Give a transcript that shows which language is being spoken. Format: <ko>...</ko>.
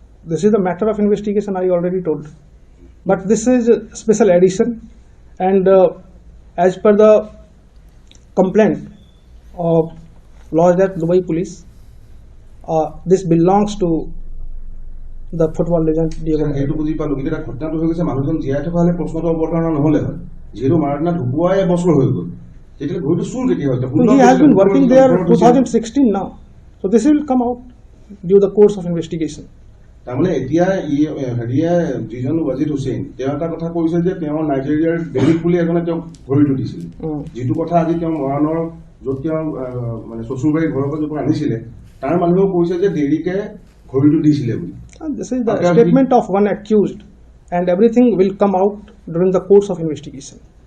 <en>This is the matter of investigation I already told. But this is a special edition and as per the complaint of lodged at Dubai police, this belongs to the football legend Diego Maradona.</en> <as>এইটো বুজি পালো কিন্তু ঘটনাটো হৈ গৈছে মানুহজন জীয়াই থকা হলে প্ৰশ্নটো অৱতাৰণা নহলে হয় যেহেতু মাৰাডোনা ঢুকুৱাই এবছৰ হৈ গ'ল তেতিয়ালে ঘড়িটো চুৰ কেতিয়া হৈছে</as> <en>He has been working there 2016 now, so this will come out due the course of investigation.</en> <as>তাৰমানে এতিয়া হেৰিয়া যিজন ৱাজিদ হুছেইন তেওঁ এটা কথা কৈছে যে তেওঁ নাইজেৰিয়াৰ বেলিক বুলি এজনে তেওঁ ঘড়িটো দিছিল যিটো কথা আজি তেওঁ মৰাণৰ য'ত তেওঁ মানে শ্বশুৰবাৰী ঘৰৰ পৰা আনিছিলে তাৰ মানুহেও কৈছে যে দেৰিকে ঘড়িটো দিছিলে বুলি</as> <en>This is the statement of one accused and everything will come out during the course of investigation.</en>